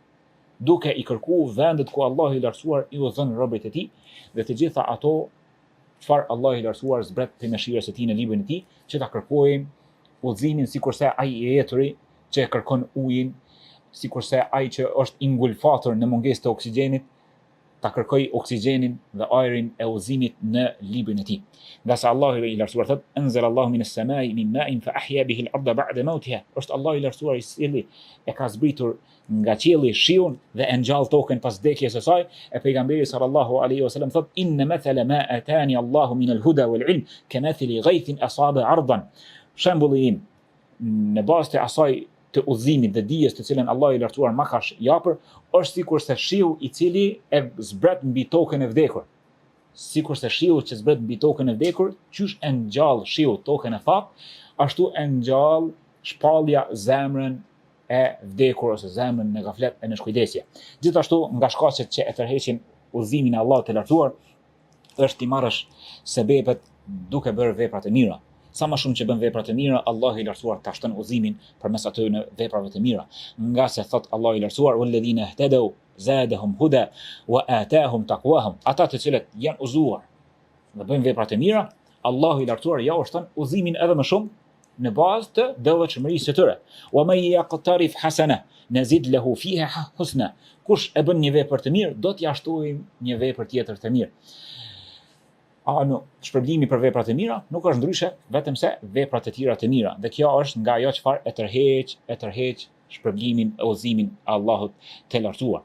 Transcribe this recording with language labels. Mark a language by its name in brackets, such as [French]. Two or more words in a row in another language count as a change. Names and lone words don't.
[Albanian] Duke i kërkuar vendet ku Allahu i lartësuar i udhëzon robërit e tij dhe të gjitha ato çfarë Allahu i lartësuar zbret për mëshirës së tij në librin e tij, që ta kërkojmë udhëzimin sikurse ai i jeturi që kërkon ujin, sikurse ai që është i ngulfatur në mungesë të oksigjenit, ta kërkoj oksigjenin dhe ajrin e udhëzimit në librin e tij. Nga se Allahu i lartësuar thot: [Arabic] أنزل الله من السماء من ماء فأحيا به الأرض بعد موتها." [Albanian] Është Allahu i lartësuar i cili e ka zbritur nga qielli shiun dhe e ngjall tokën pas vdekjes së saj. E pejgamberi [Arabic] صلى الله عليه وسلم thot: "إن مثل ما آتاني الله من الهدى والعلم كمثل غيث أصاب أرضا." [Albanian] Shembulli im në bazë të asaj të udhëzimit dhe dijes të cilën Allahu i lartësuar ma ka japur, është sikurse shiu i cili e zbret mbi tokën e vdekur. Sikurse shiu që zbret mbi tokën e vdekur, qysh e ngjall shiu tokën e thatë, ashtu e ngjall shpallja zemrën e vdekur ose zemrën në gaflet e në shkujdesje. Gjithashtu nga shkaqet që e tërheqin udhëzimin e Allahut të lartësuar, është i marrësh sebepet duke bërë vepra të mira. Sa më shumë që bën vepra të mira, Allahu i lartësuar ta shton udhëzimin përmes atyre veprave të mira. Nga se thot Allahu i lartësuar: [Arabic] والذين اهتدوا زادهم هدى وآتاهم تقواهم." [Albanian] Ata të cilët janë udhëzuar dhe bëjnë vepra të mira, Allahu i lartësuar ja u shton udhëzimin edhe më shumë në bazë të devotshmërisë së tyre. [Arabic] ومن يقترف حسنة نزد له فيها حسنا." [Albanian] Kush e bën një vepër të mirë, do t'ia shtojmë një vepër tjetër të mirë. Shpërblimi për veprat e mira nuk është ndryshe vetëm se veprat e tjera të mira. Dhe kjo është nga ajo çfarë e tërheq shpërblimin e udhëzimin e Allahut të lartësuar.